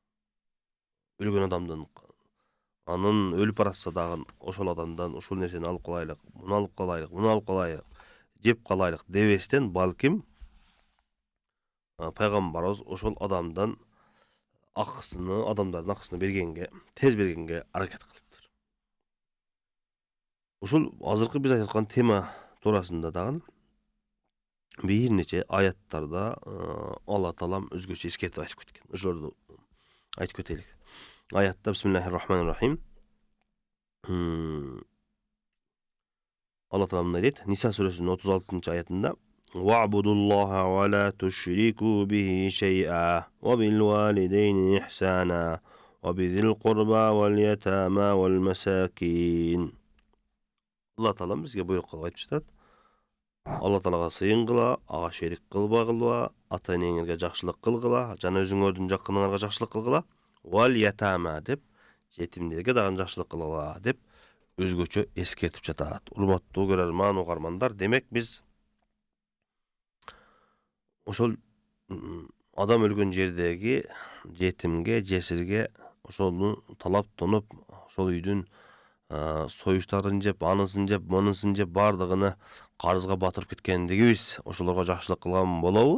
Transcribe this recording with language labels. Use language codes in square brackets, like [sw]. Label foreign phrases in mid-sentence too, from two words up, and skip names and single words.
[ky] Өлгөн адамдын анын өлүп баратса дагы ошол адамдан ушул нерсени алып калайлык, муну алып калайлык, муну алып калайлык, жеп калайлык дебестен, балким пайгамбарыбыз ошол адамдан акысыны, адамдардын акысыны бергенге, тез бергенге аракет кылыптыр. Ушул азыркы биз айткан тема туурасында дагы bir neçe ayattарда Allah Taalam özgöçe eskертип айтып кеткен. Ошолду айтып кетелик. Аятта [ar] بسم الله الرحمن الرحيم. [ky] Allah Taalam мындай дейт. Ниса сүрөсүнүн 36-аятында: [ar] "واعبدوا الله ولا تشركوا به شيئا وبالوالدين إحسانا وبذي القربى واليتامى والمساكين." [ky] Allah Taalam бизге буйрук кылып айтып жатат. Allah Taalага сыйын кыла, ага шерик кылбагыла, ата-энеңерге жакшылык кылгыла, жана өзүңөрдүн жакыныңарга жакшылык кылгыла. [ar] واليتامى [ky] деп жетимдерге дагы жакшылык кылгыла деп өзгөчө эскертип жатат. Урматтуу көрөрман, угармандар, демек биз ошол адам өлгөн жердеги жетимге, жесирге ошону талап тонуп, ошол үйдүн союштарын жеп, анысын жеп, монысын жеп бардыгыны карызга батырып кеткендигибиз ошолорго жакшылык кылган болобу?